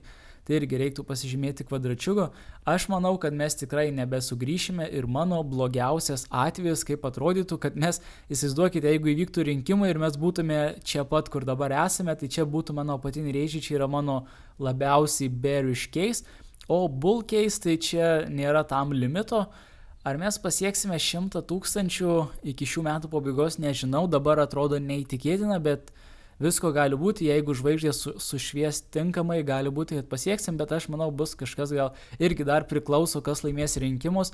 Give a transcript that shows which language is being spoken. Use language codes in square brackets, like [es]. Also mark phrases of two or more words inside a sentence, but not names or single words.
[lt] Tai irgi reiktų pasižymėti kvadračiuko. Aš manau, kad mes tikrai nebesugrįšime ir mano blogiausias atvejis, kaip atrodytų, kad mes, įsivaizduokite, jeigu įvyktų rinkimai ir mes būtume čia pat, kur dabar esame, tai čia būtų mano apatiniai rėžiai, čia yra mano labiausiai [en] bearish case, [lt] o [en] bull case [lt] tai čia nėra tam limito. Ar mes pasieksime 100 000 iki šių metų pabaigos, nežinau, dabar atrodo neįtikėtina, bet visko gali būti, jeigu žvaigždės sušvies tinkamai, gali būti, kad pasieksim, bet aš manau, bus kažkas gal irgi dar priklauso, kas laimės rinkimus.